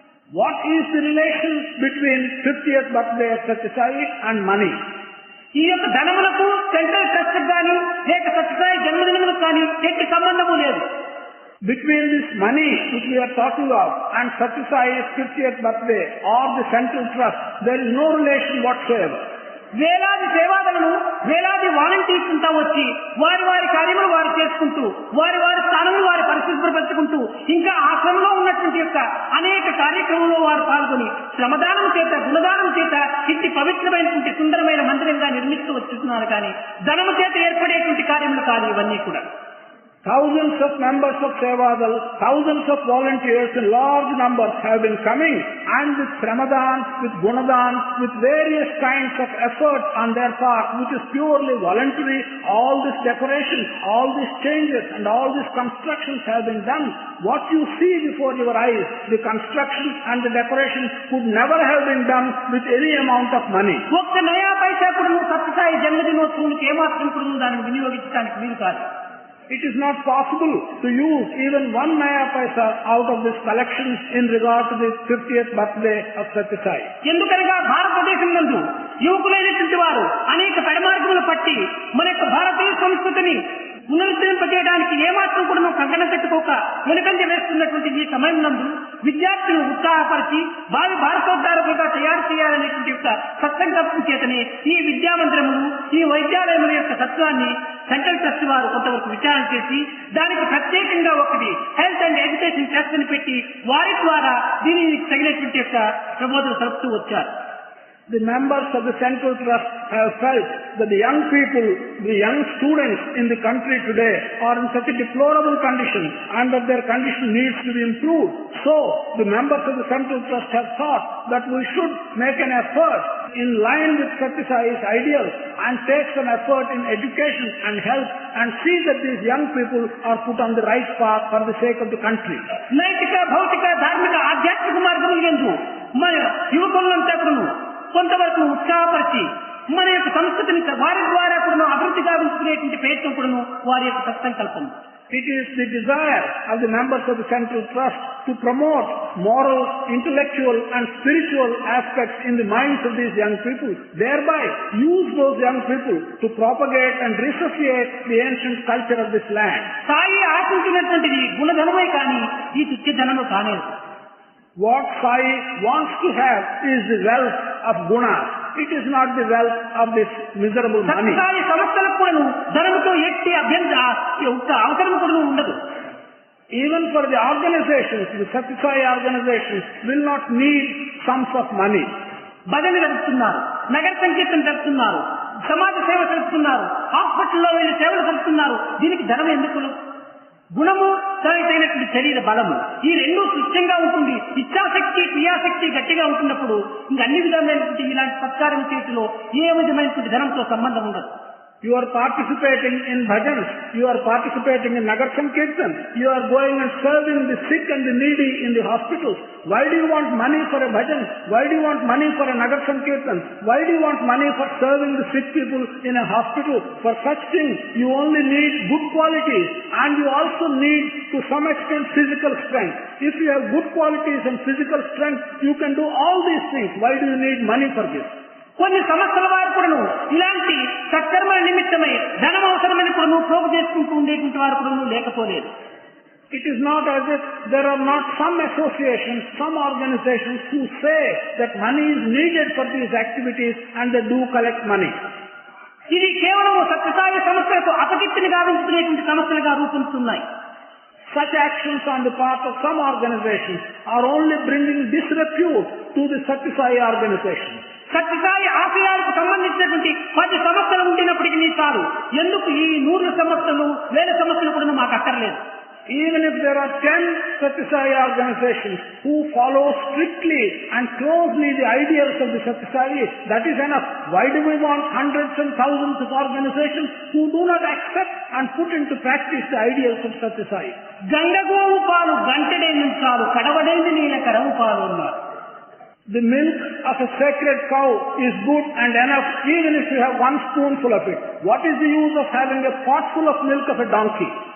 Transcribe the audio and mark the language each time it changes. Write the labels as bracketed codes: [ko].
[en] What is the relation between 50th birthday of Satya Sai and money? [te] ఈ యొక్క ధనములకు central trust కానీ లేక సత్య సాయి జన్మదినములకు కానీ ఎట్టి సంబంధము లేదు. [en] Between this money which we are talking of and Satya Sai's 50th birthday or the central trust, there is no relation whatsoever. [te] వేలాది సేవాదలను వేలాది వాలంటీర్స్ అంతా వచ్చి వారి వారి కార్యములు వారు చేసుకుంటూ వారి వారి స్థానంలో వారి పరిశుభ్రపరచుకుంటూ ఇంకా ఆశ్రమంలో ఉన్నటువంటి యొక్క అనేక కార్యక్రమంలో వారు పాల్గొని శ్రమదానం చేత గుణదానం చేత ఇంటి పవిత్రమైనటువంటి సుందరమైన మందిరంగా నిర్మిస్తూ వచ్చుతున్నారు. కానీ ధనము చేత ఏర్పడేటువంటి కార్యములు కాదు ఇవన్నీ కూడా. [en] Thousands of members of Sevadal, thousands of volunteers in large numbers have been coming, and with Sramadan, with Gunadan, with various kinds of effort on their part, which is purely voluntary, all this decoration, all these changes and all these constructions have been done. What you see before your eyes, the construction and the decoration could never have been done with any amount of money. [te] ఒక్క నయా పైసా కూడా సత్య సాయి జన్మదినోత్సవానికి ఏమాత్రం కూడా దాన్ని వినియోగించడానికి వీలు కాదు. [en] It is not possible to use even 1 naya paisa out of this collection in regard to the 50th birthday of Satya Sai. [te] ఎందుకనగా భారతదేశం నందు యువకులైనటువంటి వారు అనేక పెడమార్గములు పట్టి మన యొక్క భారతీయ సంస్కృతిని పునరుద్ధరింపజేయడానికి ఏమాత్రం కూడా కంకణం కట్టుకోక వెనుకంజ వేస్తున్నటువంటి ఈ సమయం నందు విద్యార్థులను ఉత్సాహపరిచి భావి భారతోద్ధారకులుగా తయారు చేయాలనేటువంటి యొక్క సత్సంకల్పం చేతనే ఈ విద్యామందిరములు ఈ వైద్యాలయముల యొక్క తత్వాన్ని సెంట్రల్ ట్రస్ట్ వారు కొంతవరకు విచారణ చేసి దానికి ప్రత్యేకంగా ఒకటి హెల్త్ అండ్ ఎడ్యుకేషన్ ట్రస్ట్ అని పెట్టి వారి ద్వారా దీనికి తగినటువంటి యొక్క ప్రబోధన సలుపుతూ వచ్చారు. [en] The members of the Central Trust have felt that the young people, the young students in the country today are in such a deplorable condition and that their condition needs to be improved. So, the members of the Central Trust have thought that we should make an effort in line with Satya Sai's ideals and take some effort in education and health and see that these young people are put on the right path for the sake of the country. [te] నైతిక భౌతిక ధార్మిక ఆధ్యాత్మిక మార్గములు యందు మన యువకులంతా కూడా కొంతవరకు ఉత్సాహపరిచి మన యొక్క సంస్కృతిని వారి ద్వారా కూడా అభివృద్ధి గావించుకునేటువంటి ప్రయత్నం కూడా వారి యొక్క సత్సంకల్పం. [en] It is the desire of the members of the Central Trust to promote moral, intellectual and spiritual aspects in the minds of these young people, thereby use those young people to propagate and resuscitate the ancient culture of this land. [te] Sai ఆశించినటువంటిది గుణధనమే కానీ ఈ తుచ్చ ధనము కానేది. [en] What Sai wants to have is the wealth of gunas. It is not the wealth of this miserable money. [te] Sathya Sai సంస్థలకు కూడా ధనముతో ఎట్టి అవసరం కూడా ఉండదు. [en] Even for the organizations, the Satya Sai organizations will not need sums of money. [te] భజన జరుపుతున్నారు, నగర సంకీర్తన జరుపుతున్నారు, సమాజ సేవ జరుపుతున్నారు, హాస్పిటల్లో వెళ్ళి సేవలు జరుపుతున్నారు. దీనికి ధనం ఎందుకు? గుణము తనైనటువంటి శరీర బలము ఈ రెండూ స్వచ్ఛంగా ఉంటుంది. ఇచ్ఛాశక్తి క్రియాశక్తి గట్టిగా ఉంటున్నప్పుడు ఇంకా అన్ని విధమైనటువంటి ఇలాంటి సత్కారం చేతిలో ఏ విధమైనటువంటి ధనంతో సంబంధం ఉండదు. [en] You are participating in bhajans, you are participating in Nagar Sankirtan, you are going and serving the sick and the needy in the hospitals. Why do you want money for a bhajan? Why do you want money for a Nagar Sankirtan? Why do you want money for serving the sick people in a hospital? For such things, you only need good qualities and you also need to some extent physical strength. If you have good qualities and physical strength, you can do all these things. Why do you need money for this? [te] కొన్ని సంస్థల వారు కూడాను ఇలాంటి సత్కర్మల నిమిత్తమై ధనం అవసరమని కూడా ప్రోగు చేసుకుంటూ ఉండేటువంటి వారు కూడా లేకపోలేదు. [en] It is not as if there are not some associations, some organizations who say that money is needed for these activities and they do collect money. [te] ఇది కేవలం సత్యసాయి సంస్థలకు అపకీర్తిని గావించుకునేటువంటి సమస్యలుగా రూపొందుతున్నాయి. [en] Such actions on the part of some organizations are only bringing disrepute to the Satya Sai organization. [te] Sathya Sai ఆశయాలకు సంబంధించినటువంటి 10 సంస్థలు ఉండినప్పటికీ చాలు, ఎందుకు ఈ 100 సంస్థలు 1000 సంస్థలు కూడా మాకు అక్కర్లేదు. [en] Even if there are 10 Satya Sai organizations who follow strictly and closely the ideals of the Satya Sai, that is enough. Why do we want hundreds and thousands of organizations who do not accept and put into practice the ideals of Satya Sai? [te] గంగగోవు పాలు గంటెడైన చాలు, కడవడైంది నీల కరవు పాలు అన్నారు. [en] The milk of a sacred cow is good and enough even if you have 1 spoonful of it. What is the use of having a potful of milk of a donkey?